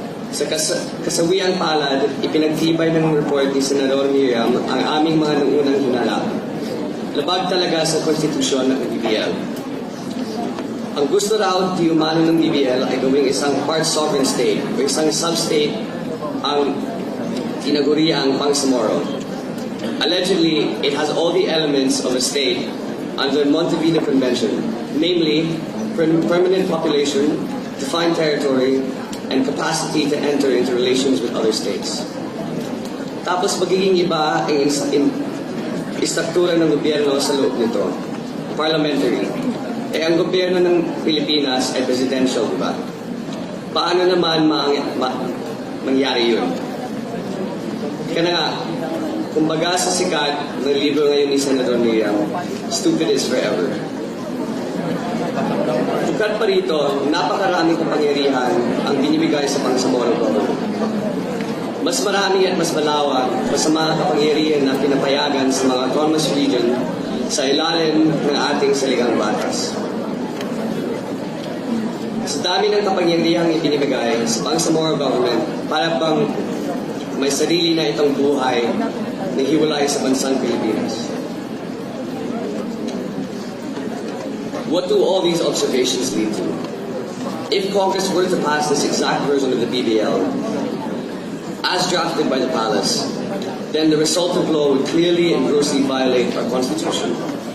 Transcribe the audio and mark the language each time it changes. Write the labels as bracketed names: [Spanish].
[Filipino] Sa kasawiang palad, ipinagtibay ng report ni Senador Miriam ang aming mga nangunang hinala. Labag talaga sa konstitusyon ng BBL. Ang gusto raw di umano ng BBL ay gawing isang part sovereign state o isang sub-state ang tinaguriang Bangsamoro. [English] Allegedly, it has all the elements of a state under Montevideo Convention, namely permanent population, defined territory, and capacity to enter into relations with other states. [Filipino] Tapos magiging iba ang istruktura ng gobyerno sa loob nito, parliamentary. Ang gobyerno ng Pilipinas ay presidential, di ba? Paano naman mangyari yun? Kaya nga, kumbaga sa sikat ng libro ngayon ni Senador Miriam, Stupid is Forever. Tukat pa rito, napakaraming kapangyarihan ang binibigay sa Bangsamoro government. Mas marami at mas malawak sa mga kapangyarihan na pinapayagan sa mga autonomous region sa ilalim ng ating Saligang Batas. Sa dami ng kapangyarihang ibinibigay sa Bangsamoro government, para bang may sarili na itong buhay na hiwalay sa bansang Pilipinas. [English] What do all these observations lead to? If Congress were to pass this exact version of the BBL, as drafted by the Palace, then the resultant law would clearly and grossly violate our Constitution.